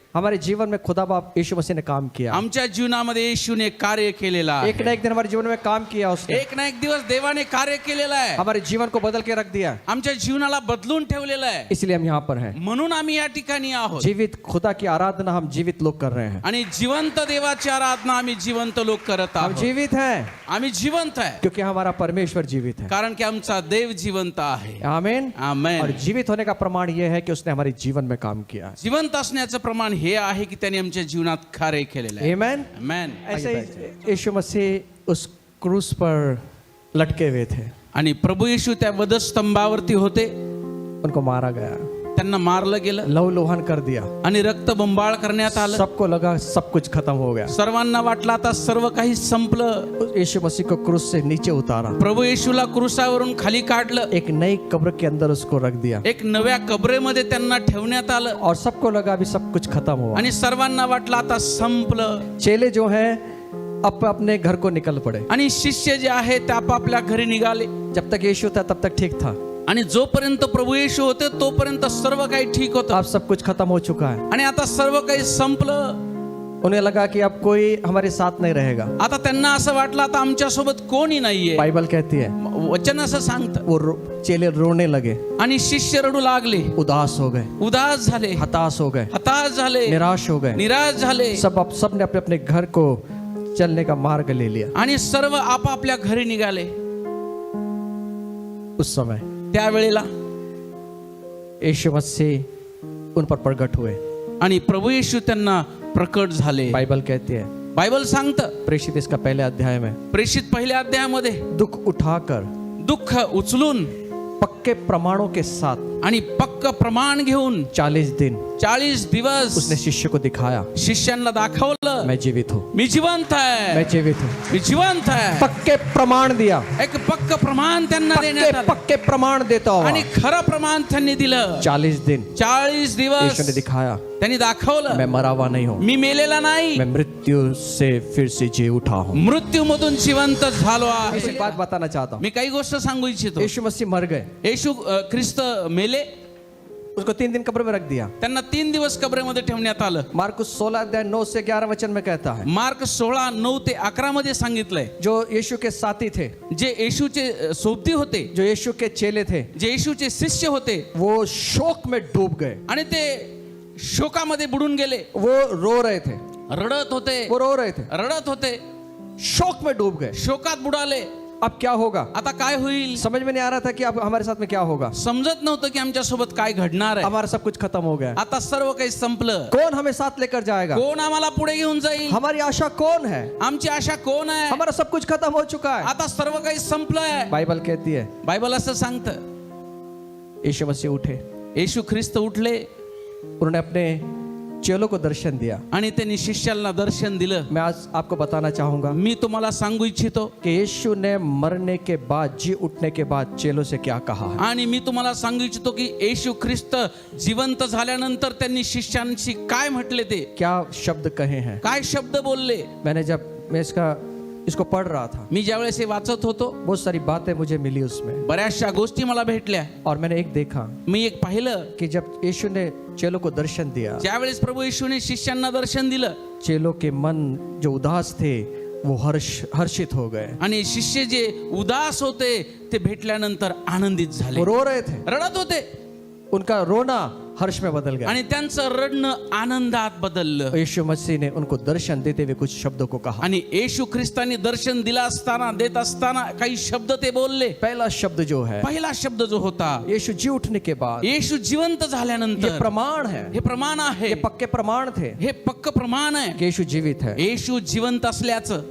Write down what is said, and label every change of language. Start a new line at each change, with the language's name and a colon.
Hindi: हमारे जीवन में खुदा बाप यीशु मसीह ने काम किया।
Marathi: आमच्या जीवनामध्ये येशूने कार्य केलेलं आहे।
Hindi: एक ना एक दिन हमारे जीवन में काम किया उसने।
Marathi: एक ना एक दिवस देवाने कार्य केलेलं आहे।
Hindi: हमारे जीवन को बदल के रख दिया,
Marathi: आमच्या जीवनाला बदलून ठेवलेलं आहे।
Hindi: इसलिए हम यहाँ पर हैं।
Marathi: म्हणून आम्ही या ठिकाणी आहोत।
Hindi: जीवित खुदा की आराधना हम जीवित लोग कर रहे हैं।
Marathi: आणि जिवंत देवाची आराधना आम्ही जिवंत लोक करत
Hindi: हम
Marathi: आहोत।
Hindi: जीवित हैं
Marathi: आम्ही जिवंत आहे
Hindi: क्योंकि हमारा परमेश्वर जीवित है।
Marathi: कारण की आमचा देव जिवंत आहे।
Hindi: आमीन।
Marathi: आमेन।
Hindi: और जीवित होने का प्रमाण यह है कि उसने हमारे जीवन में काम किया।
Marathi: जिवंत असण्याचं प्रमाण हे आहे की त्याने आमच्या जीवनात कार्य केलेलं आहे।
Hindi: आमीन।
Marathi: आमेन।
Hindi: ऐसे ही यीशु मसीह उस क्रूस पर लटके हुए थे,
Marathi: आणि प्रभू येशू त्या वधस्तंभावरती होते,
Hindi: उनको मारा गया,
Marathi: त्यांना मारलं गेलं
Hindi: लहूलुहान कर दिया।
Marathi: आणि रक्तबंबाळ करण्यात आलं।
Hindi: सबको लगा सब कुछ खत्म हो गया।
Marathi: सर्वांना वाटलं आता सर्व काही संपलं।
Hindi: यीशु मसीह को क्रूस से नीचे उतारा,
Marathi: प्रभू येशूला क्रूसावरून खाली काढलं,
Hindi: एक नई कब्र के अंदर उसको रख दिया,
Marathi: एक नव्या कबरेमध्ये त्यांना ठेवण्यात आलं
Hindi: और सबको लगा अभी सब कुछ खत्म हुआ।
Marathi: आणि सर्वांना वाटलं आता संपलं।
Hindi: चेले जो हैं अब अपने घर को निकल पड़े।
Marathi: आणि शिष्य जे आहे ते आपापल्या घरी निघाले।
Hindi: जब तक यीशु था तब तक ठीक था,
Marathi: आणि जोपर्यंत प्रभू येशू होते तोपर्यंत सर्व काही ठीक होतं।
Hindi: अब सब कुछ खत्म हो चुका है।
Marathi: आणि आता सर्व काही संपलं।
Hindi: उन्हें लगा कि अब कोई हमारे साथ नहीं रहेगा।
Marathi: आता त्यांना असं वाटलं आता आमच्या सोबत कोणी नाहीये।
Hindi: बाइबल कहती है
Marathi: वचन असं सांगतं,
Hindi: वो चेले रोने लगे,
Marathi: आणि शिष्य रडू लागले,
Hindi: उदास हो गए,
Marathi: उदास झाले,
Hindi: हताश हो गए,
Marathi: हताश झाले,
Hindi: निराश हो गए।
Marathi: निराश झाले।
Hindi: सबने अपने अपने घर को चलने का मार्ग ले लिया।
Marathi: आणि सर्व आपापल्या घरी निघाले।
Hindi: उस समय
Marathi: त्यावेळेला
Hindi: यीशु मसीह उन पर प्रकट हुए।
Marathi: आणि प्रभू येशू त्यांना प्रकट झाले।
Hindi: बाइबल कहती है,
Marathi: बायबल सांगतं,
Hindi: प्रेषित इसका पहले अध्याय में,
Marathi: प्रेषित पहिल्या अध्यायामध्ये
Hindi: दुख उठाकर
Marathi: दुःख उचलून
Hindi: पक्के प्रमाणों के साथ
Marathi: आणि पक्क प्रमाण घेऊन
Hindi: 40 दिन
Marathi: 40 दिवस
Hindi: उसने शिष्य को दिखाया,
Marathi: शिष्यांना दाखवलं,
Hindi: मैं जीवित हूँ,
Marathi: मी जिवंत आहे,
Hindi: मैं जीवित हूँ।
Marathi: मी जिवंत आहे।
Hindi: पक्के प्रमाण दिया,
Marathi: एक पक्क प्रमाण त्यांना देण्यात आलं
Hindi: पक्के प्रमाण देता हुआ
Marathi: आणि खरं प्रमाण त्यांनी दिलं।
Hindi: 40 दिन
Marathi: 40 दिवस
Hindi: यीशु ने दिखाया,
Marathi: त्यांनी दाखवलं,
Hindi: मैं मरा हुआ नहीं हूँ,
Marathi: मी मेलेला नाही,
Hindi: मैं मृत्यु से फिर से जी उठा हूँ।
Marathi: मृत्यूमधून जिवंत झालो आहे।
Hindi: एक बात बताना चाहता हूँ,
Marathi: मी काही गोष्ट सांगू इच्छितो।
Hindi: यीशु मसीह मर गए,
Marathi: येशू ख्रिस्त मेले,
Hindi: उसको 3 दिन कब्र में रख दिया।
Marathi: त्यांना 3 दिवस कबरेमध्ये ठेवण्यात आलं।
Hindi: मार्कुस 16 अध्याय 9 से 11 वचन में कहता है,
Marathi: मार्क 16:9 ते 11 मध्ये सांगितलंय,
Hindi: जो यीशु के साथी थे,
Marathi: जे येशूचे सोबती होते,
Hindi: जो यीशु के चेले थे,
Marathi: जे येशूचे शिष्य होते,
Hindi: वो शोक में डूब गए,
Marathi: आणि ते शोकामध्ये बुडून गेले,
Hindi: वो रो रहे थे,
Marathi: रडत होते,
Hindi: वो रो रहे थे,
Marathi: रडत होते,
Hindi: शोक में डूब गए।
Marathi: शोकात बुडाले।
Hindi: अब क्या होगा?
Marathi: आता काय होईल
Hindi: समझ में नहीं आ रहा था कि अब हमारे साथ में क्या होगा।
Marathi: समजत नव्हतं की आमच्या सोबत काय घडणार आहे।
Hindi: हमारा सब कुछ खत्म हो गया,
Marathi: आता सर्व काही संपलं।
Hindi: कौन हमें साथ लेकर जाएगा?
Marathi: कोण आम्हाला पुढे घेऊन जाईल?
Hindi: हमारी आशा कौन है?
Marathi: आमची आशा कोण आहे?
Hindi: हमारा सब कुछ खत्म हो चुका है।
Marathi: आता सर्व काही संपलंय।
Hindi: बाइबल कहती है,
Marathi: बायबल असं सांगतं,
Hindi: यीशु मसीह उठे,
Marathi: येशू ख्रिस्त उठले,
Hindi: उन्होंने अपने चेलों को दर्शन दिया।
Marathi: आणि त्यांनी शिष्याला दर्शन दिलं।
Hindi: मैं आज आपको बताना चाहूंगा
Marathi: मी तुम्हाला सांगू इच्छितो
Hindi: कि यीशु ने मरने के बाद, जी उठने के बाद चेलों से क्या कहा है।
Marathi: आणि मी तुम्हाला सांगू इच्छितो की येशू ख्रिस्त जिवंत झाल्यानंतर त्यांनी शिष्यांशी काय म्हटले, ते
Hindi: क्या शब्द कहे हैं।
Marathi: काय शब्द बोलले।
Hindi: मैं इसको पढ़ रहा था,
Marathi: मी ज्यावेळेस हे वाचत होतो,
Hindi: बहुत सारी बातें मुझे मिली उसमें,
Marathi: बऱ्याचशा गोष्टी मला भेटल्या।
Hindi: और मैंने एक देखा
Marathi: मी एक पाहिलं
Hindi: कि जब यीशु ने चेलों को दर्शन दिया,
Marathi: ज्यावेळेस प्रभू येशूने शिष्यांना दर्शन दिलं,
Hindi: चेलों के मन जो उदास थे वो हर्षित हो गए,
Marathi: आणि शिष्य जे उदास होते ते भेटल्यानंतर आनंदित झाले।
Hindi: वो रो रहे थे,
Marathi: रडत होते,
Hindi: उनका रोना हर्ष में बदल गया।
Marathi: आणि त्यांचं रडणं आनंदात बदललं।
Hindi: यीशु मसीह ने उनको दर्शन देते हुए कुछ शब्दों को कहा,
Marathi: आणि येशू ख्रिस्तानी दर्शन दिला असताना, देत असताना काही शब्द ते बोलले।
Hindi: पहला शब्द जो है,
Marathi: पहिला शब्द जो होता,
Hindi: यीशु जी उठने के बाद,
Marathi: येशू जिवंत
Hindi: ये
Marathi: झाल्यानंतर,
Hindi: प्रमाण है,
Marathi: हे प्रमाण आहे,
Hindi: ये पक्के प्रमाण थे
Marathi: हे पक्क प्रमाण आहे
Hindi: कि यीशु जीवित है।
Marathi: येशू जिवंत असल्याचं।